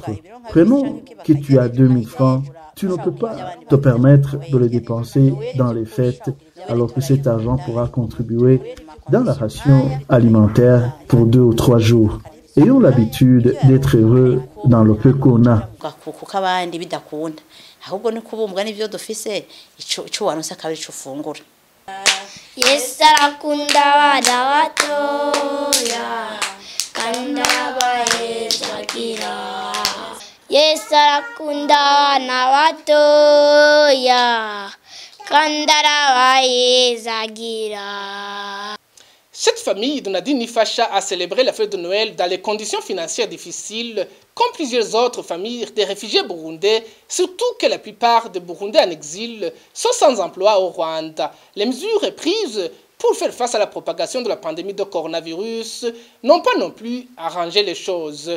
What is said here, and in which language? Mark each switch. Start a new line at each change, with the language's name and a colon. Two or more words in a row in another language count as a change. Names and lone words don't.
French: Prenons que tu as 2000 francs, tu ne peux pas te permettre de les dépenser dans les fêtes alors que cet argent pourra contribuer dans la ration alimentaire pour 2 ou 3 jours. Ayons l'habitude d'être heureux dans le peu qu'on a.
Rundi: Yesu arakunda abana batoya kandi abahezagira Yesu arakunda abana batoya kandi arabahezagira.
French: Cette famille de Nadine Nifacha a célébré la fête de Noël dans les conditions financières difficiles, comme plusieurs autres familles des réfugiés burundais, surtout que la plupart des Burundais en exil sont sans emploi au Rwanda. Les mesures prises pour faire face à la propagation de la pandémie de coronavirus n'ont pas non plus arrangé les choses.